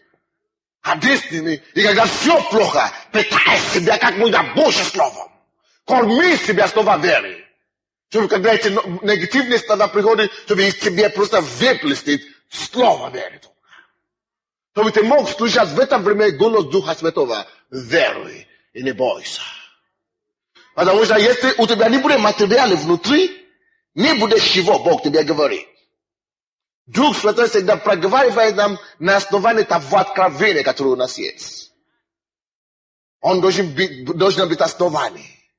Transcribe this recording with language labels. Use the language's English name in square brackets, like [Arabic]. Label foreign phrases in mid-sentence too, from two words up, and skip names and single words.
[Russian] Единственный, и когда все плохо, питай себя как можно больше словом. Корми себя словом веры. Чтобы когда эти негативные слова приходят, чтобы из тебя просто выплеснуть слово веры. Чтобы ты мог слушать в это время голос Духа Святого. [Polish] veruj i nie boj się. [Russian] Потому что если у тебя не будет материала внутри, не будет чего Бог тебе говорит. Дух Святой всегда проговаривает нам на основании того откровения, которое у нас есть. Он должен быть основанием.